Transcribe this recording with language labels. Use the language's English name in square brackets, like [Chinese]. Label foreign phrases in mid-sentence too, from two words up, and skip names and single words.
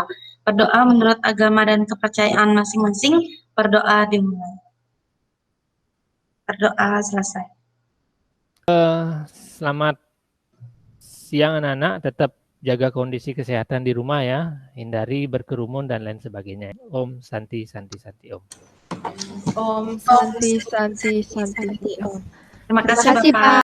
[Indonesian] Berdoa menurut agama dan kepercayaan masing-masing, berdoa dimulai. Berdoa selesai. Selamat siang anak-anak, tetap jaga kondisi kesehatan di rumah ya, hindari berkerumun dan lain sebagainya. [Sanskrit] Om Santi Santi Santi Om. Om. Santi, Santi, Santi. [Indonesian] Terima Terima kasih kasih, Bapak. Pak.